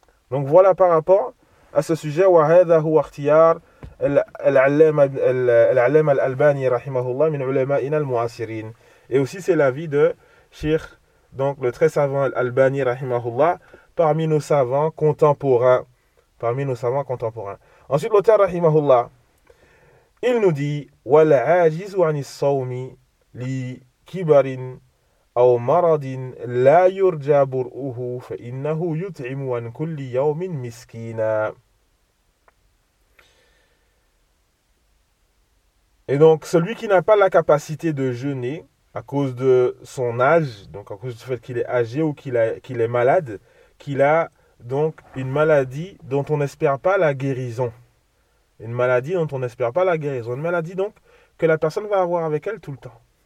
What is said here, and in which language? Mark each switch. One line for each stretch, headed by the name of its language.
French: Donc voilà par rapport à ce sujet.
Arabic: وَهَذَا هُوَ اخْتِيَارُ الْعَلَّامَ الْأَلْبَانِي رَحِمَهُ اللَّهِ مِنْ عُلَمَائِنَا الْمُعَاصِرِينَ.
French: Et aussi c'est l'avis de Cheikh, donc le très savant Al-Albani, rahimahullah, parmi nos savants contemporains. Parmi nos savants contemporains. Ensuite, l'auteur, rahimahullah, il nous dit,
Arabic: وَالْعَاجِزُ عَنِ الصَّوْمِ لِكِبَرٍ أَوْ مَرَضٍ لَا يُرْجَى بُرْءُهُ فَإِنَّهُ يُطْعِمُ عَنْ كُلِّ يَوْمٍ مِسْكِينًا.
French: Et donc, celui qui n'a pas la capacité de jeûner à cause de son âge, donc à cause du fait qu'il est âgé ou qu'il est malade, qu'il a donc une maladie dont on n'espère pas la guérison. Une maladie dont on n'espère pas la guérison. Une maladie donc que la personne va avoir avec elle tout le temps.